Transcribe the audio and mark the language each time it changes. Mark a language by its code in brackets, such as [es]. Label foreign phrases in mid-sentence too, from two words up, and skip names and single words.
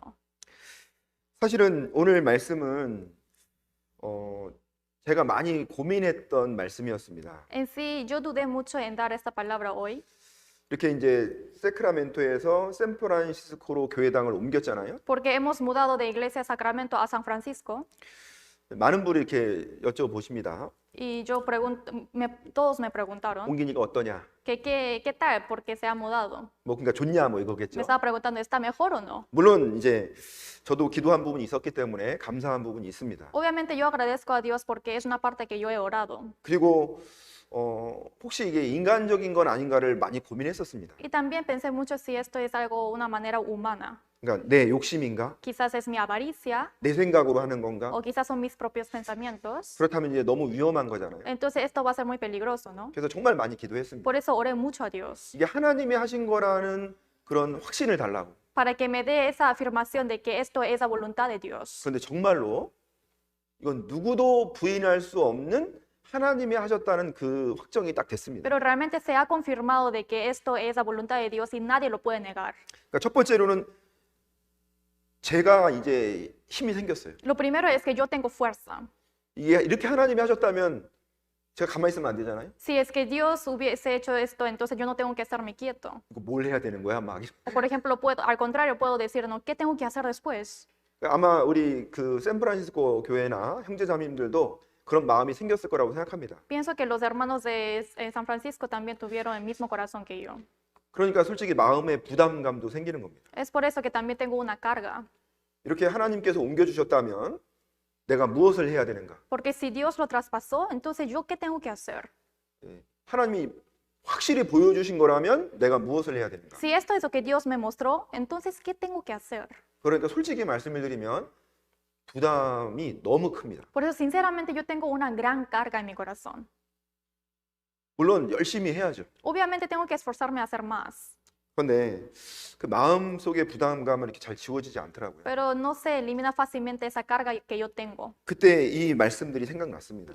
[ko] 사실은 오늘 말씀은 제가 많이 고민했던 말씀이었습니다. [es] En sí, yo dudé mucho en dar esta palabra hoy. [ko] 이렇게 이제 세크라멘토에서 샌프란시스코로 교회당을 옮겼잖아요. [es] Porque hemos mudado de iglesia de Sacramento a San Francisco. [ko] 많은 분이 이렇게 여쭤보십니다. [es] Y yo todos me preguntaron [ko] 옮기니까 어떠냐? [es] que qué tal porque se ha mudado. [ko] 뭐 그러니까 좋냐 뭐 [es] Me [ko] 이거겠죠. [es] estaba preguntando, ¿está mejor o no? [ko] 물론 이제 저도 기도한 부분이 있었기 때문에 감사한 부분이 있습니다. [es] Obviamente yo agradezco a Dios porque es una parte que yo he orado. [ko] 그리고 혹시 이게 인간적인 건 아닌가를 많이 고민했었습니다. [es] Y también pensé mucho si esto es algo, una manera humana. [ko] 그러니까 내 욕심인가? [es] Quizás es mi avaricia [ko] 내 생각으로 하는 건가? [es] o quizás son mis propios pensamientos. [ko] 그렇다면 이제 너무 위험한 거잖아요. [es] Entonces esto va a ser muy peligroso, ¿no? [ko] 그래서 정말 많이 기도했습니다. [es] Por eso oré mucho a Dios, [ko] 이게 하나님이 하신 거라는 그런 확신을 달라고. [es] para que me dé esa afirmación de que esto es la voluntad de Dios. [ko] 그런데 정말로 이건 누구도 부인할 수 없는 하나님이 하셨다는 그 확정이 딱 됐습니다. [es] Pero realmente se ha confirmado de que esto es la voluntad de Dios y nadie lo puede negar. [ko] 그러니까 첫 번째로는 제가 이제 힘이 생겼어요. [es] Lo primero es que yo tengo fuerza. [ko] 이게 이렇게 하나님이 하셨다면 제가 가만히 있으면 안 되잖아요. [es] Si es que Dios hubiese hecho esto, entonces yo no tengo que estarme quieto. [ko] 이거 뭘 해야 되는 거야, 막. [es] O por ejemplo, al contrario, puedo decir, no, ¿qué tengo que hacer después? [ko] 아마 우리 그 샌프란시스코 교회나 형제자매님들도 그런 마음이 생겼을 거라고 생각합니다. [es] Pienso que los hermanos de San Francisco también tuvieron el mismo corazón que yo. [ko] 그러니까 솔직히 마음의 부담감도 생기는 겁니다. [es] Es por eso que también tengo una carga. [ko] 이렇게 하나님께서 옮겨주셨다면 내가 무엇을 해야 되는가? [es] Porque si Dios lo traspasó, entonces ¿yo qué tengo que hacer? [ko] 하나님이 확실히 보여주신 거라면 내가 무엇을 해야 되는가? [es] Si esto es lo que Dios me mostró, entonces ¿qué tengo que hacer? [ko] 그러니까 솔직히 말씀을 드리면 부담이 너무 큽니다. [es] Por eso, sinceramente, yo tengo una gran carga en mi corazón. [ko] 물론 열심히 해야죠. [es] Obviamente tengo que esforzarme a hacer más, [ko] 그런데 그 마음 속의 부담감은 이렇게 잘 지워지지 않더라고요. [es] pero no se elimina fácilmente esa carga que yo tengo. [ko] 그때 이 말씀들이 생각났습니다.